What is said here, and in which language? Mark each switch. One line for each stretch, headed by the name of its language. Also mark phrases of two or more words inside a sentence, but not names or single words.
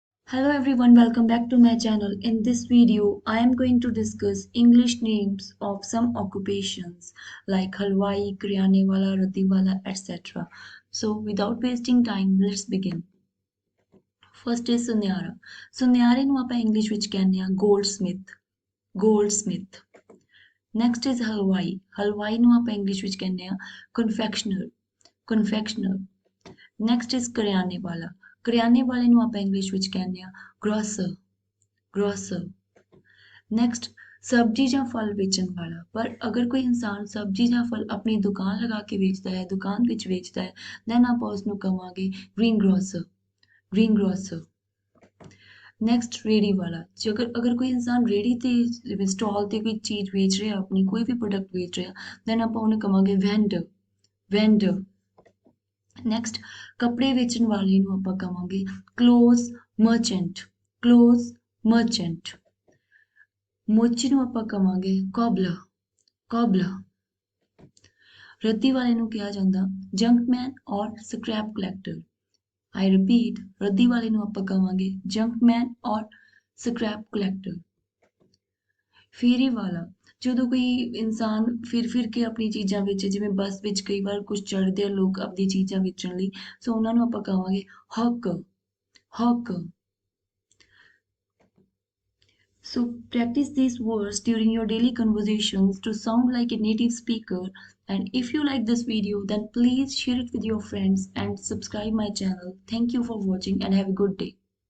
English: Hello everyone, welcome back to my channel. In this video, I am going to discuss English names of some occupations like halwai,
Punjabi: ਕਰਿਆਨੇ ਵਾਲਾ, ਰੱਦੀ ਵਾਲਾ,
English: etc. So without wasting time, let's begin. First is
Punjabi: ਸੁਨਿਆਰਾ. ਸੁਨਿਆਰੇ ਨੂੰ ਆਪਾਂ ਇੰਗਲਿਸ਼ ਵਿੱਚ ਕਹਿੰਦੇ ਆ goldsmith.
English: Next is
Punjabi: ਹਲਵਾਈ. ਹਲਵਾਈ ਨੂੰ ਆਪਾਂ ਇੰਗਲਿਸ਼ ਵਿੱਚ ਕਹਿੰਦੇ ਆ confectioner.
English: Next is
Punjabi: ਕਰਿਆਨੇ ਵਾਲਾ. ਕਰਿਆਨੇ ਵਾਲੇ ਨੂੰ ਆਪਾਂ ਇੰਗਲਿਸ਼ ਵਿੱਚ ਕਹਿੰਦੇ ਆ grocer. Next, ਸਬਜ਼ੀ ਜਾਂ ਫਲ ਵੇਚਣ ਵਾਲਾ। ਪਰ ਅਗਰ ਕੋਈ ਇਨਸਾਨ ਸਬਜ਼ੀ ਜਾਂ ਫਲ ਆਪਣੀ ਦੁਕਾਨ ਲਗਾ ਕੇ ਵੇਚਦਾ ਹੈ, ਦੁਕਾਨ ਵਿੱਚ ਵੇਚਦਾ ਹੈ, then ਆਪਾਂ ਉਸ ਨੂੰ ਕਵਾਂਗੇ greengrocer. ਨੈਕਸਟ ਰੇੜੀ ਵਾਲਾ। ਜੇਕਰ ਅਗਰ ਕੋਈ ਇਨਸਾਨ ਰੇੜੀ ਤੇ ਜਿਵੇਂ ਸਟਾਲ ਤੇ ਕੋਈ ਚੀਜ਼ ਵੇਚ ਰਿਹਾ, ਆਪਣੀ ਕੋਈ ਵੀ ਪ੍ਰੋਡਕਟ ਵੇਚ ਰਿਹਾ, then ਆਪਾਂ ਉਹਨੂੰ ਕਵਾਂਗੇ vendor. ਨੈਕਸਟ ਕੱਪੜੇ ਵੇਚਣ ਵਾਲੇ ਨੂੰ ਆਪਾਂ ਕਵਾਂਗੇ
English: clothes merchant.
Punjabi: ਮੋਚੀ ਨੂੰ ਆਪਾਂ ਕਵਾਂਗੇ cobbler. ਰੱਦੀ ਵਾਲੇ ਨੂੰ ਕਿਹਾ ਜਾਂਦਾ junkman ਔਰ
English: scrap collector. I repeat,
Punjabi: ਰੱਦੀ ਵਾਲੇ ਨੂੰ ਆਪਾਂ ਕਵਾਂਗੇ junkman ਔਰ
English: scrap collector.
Punjabi: ਫੇਰੀ ਵਾਲਾ। ਜਦੋਂ ਕੋਈ ਇਨਸਾਨ ਫਿਰ ਕੇ ਆਪਣੀ ਚੀਜ਼ਾਂ ਵੇਚੇ, ਜਿਵੇਂ ਬੱਸ ਵਿੱਚ ਕਈ ਵਾਰ ਕੁਝ ਚੜ੍ਹਦੇ ਆ ਲੋਕ ਆਪਣੀ ਚੀਜ਼ਾਂ ਵੇਚਣ ਲਈ, ਸੋ ਉਹਨਾਂ ਨੂੰ ਆਪਾਂ ਕਹਾਂਗੇ hawker.
English: So practice these words during your daily conversations to sound like a native speaker. And if you like this video, then please share it with your friends and subscribe my channel. Thank you for watching and have a good day.